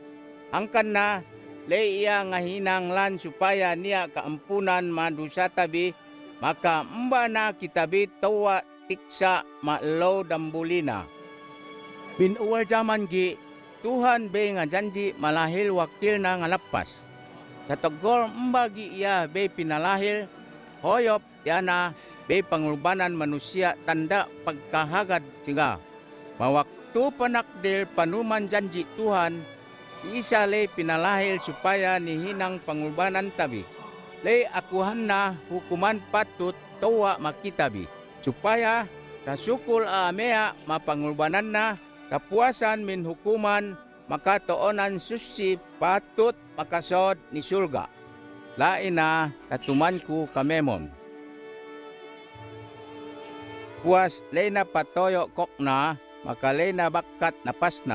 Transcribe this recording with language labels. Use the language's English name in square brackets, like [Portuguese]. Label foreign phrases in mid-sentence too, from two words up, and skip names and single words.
[Central Sama] Angkan na lay iya nga hinanglan supaya niya kaampunan madusa tabi maka mba na kitabi tawa tiksa maalaw dambulina. Binuwar jaman gi Tuhan be nga janji malahil wakil na nga lapas. Sa tagor mba gi iya be pinalahil hoyop yana be pangulbanan manusia tanda pagkahagad siga. Mawaktu panakdil panuman janji Tuhan isa lay pinalahil supaya nihinang pangulbanan tabi. Lay akuhan na hukuman patut tawa makitabi. Supaya kasukul amea mapangulbanan na kapuasan min hukuman makatoonan susi patut makasod ni surga. Lain na katumanku kamemon. Puas lay na patoyo kokna makalay na bakat napas na.